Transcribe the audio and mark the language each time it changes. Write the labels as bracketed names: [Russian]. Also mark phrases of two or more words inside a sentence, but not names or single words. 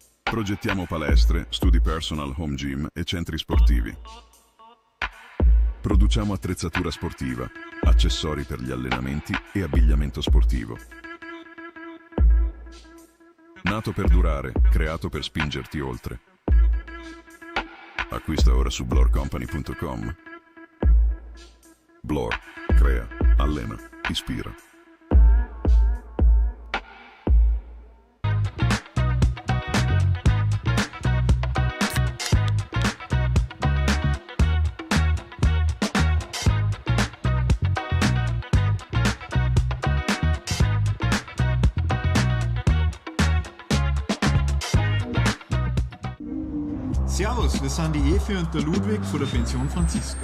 [Italian] Progettiamo palestre, studi personal, [English] home gym [Italian] e centri sportivi. Produciamo attrezzatura sportiva, accessori per gli allenamenti e abbigliamento sportivo. Nato per durare, creato per spingerti oltre. Acquista ora su blorcompany.com. Blor, crea, allena, ispira. [German] Servus, wir sind die Evi und der Ludwig von der Pension Franziska.